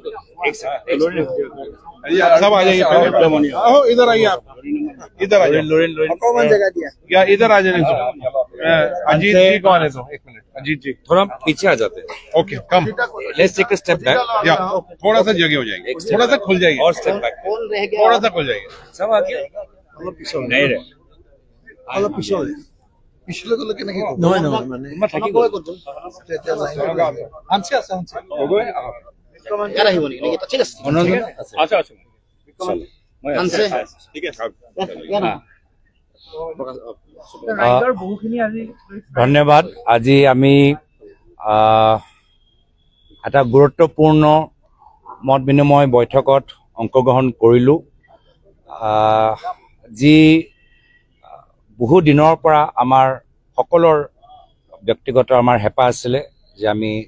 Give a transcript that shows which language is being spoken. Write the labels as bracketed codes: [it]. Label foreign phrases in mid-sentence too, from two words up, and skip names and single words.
[hi] सब आ जाइए इधर आइए आप इधर आ जाइए कौन जगह दिया या इधर आ जाइए अजीत जी कौन है तो 1 मिनट अजीत जी थोड़ा पीछे आ जाते हैं [en] okay come let's take a step back [hi] या थोड़ा सा जगह हो जाएगी थोड़ा सा खुल जाएगी और [en] step back [hi] थोड़ा सा खुल जाएगी सब आ गया नहीं रहे [as] অলপ পিছলৈ গ'লে কেনেকে নহয় নহয় মানে মই থাকিব ক'তো তেতিয়া লাইন আনছে আছে আনছে ইয়াত আহিব নেকি এটা ঠিক আছে আচ্ছা আচ্ছা আনছে ঠিক আছে ধন্যবাদ আজি আমি এটা গুৰুত্বপূৰ্ণ মত বিনিময় বৈঠকত অংশগ্ৰহণ কৰিলোঁ যি বহু দিনৰ পৰা আমাৰ সকলৰ ব্যক্তিগত আমাৰ হেঁপাহ আছিলে যে আমি